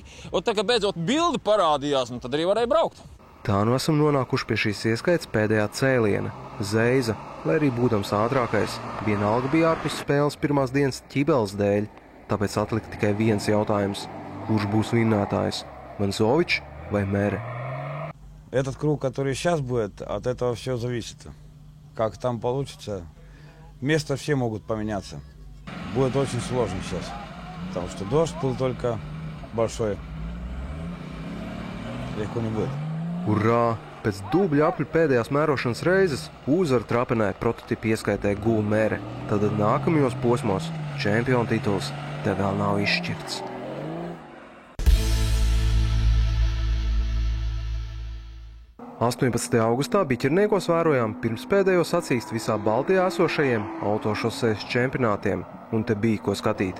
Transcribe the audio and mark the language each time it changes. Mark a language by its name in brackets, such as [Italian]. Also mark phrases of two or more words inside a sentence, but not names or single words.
[Latvian] Un tā kā beidzot bildi parādījās, tad arī varēja braukt. Tā nu esam nonākuši pie šīs ieskaitas pēdējā cēliena. Zeiza, lai arī būdams ātrākais, vienalga bija ārpus spēles pirmās dienas ķibeles dēļ, tāpēc atlika tikai viens jautājums. Kurš būs vinnētājs? Vanzovičs vai Mere? [Russian] Этот круг, который сейчас будет, от этого все зависит. Как там получится. Места все могут поменяться. Будет очень сложно сейчас. Потому что дождь был только большой. Легко не будет. [Latvian] Urā! Pēc dubļu apļu pēdējās mērošanas reizes uzvaru trapenē prototipu ieskaitē guva Mere. Tad nākamajos posmos čempionu tituls te vēl nav izšķirts. Augustā Biķerniekos vērojām pirmspēdējo sacīksti visā Baltijā esošajiem autošosejas čempionātiem, un te bija ko skatīt.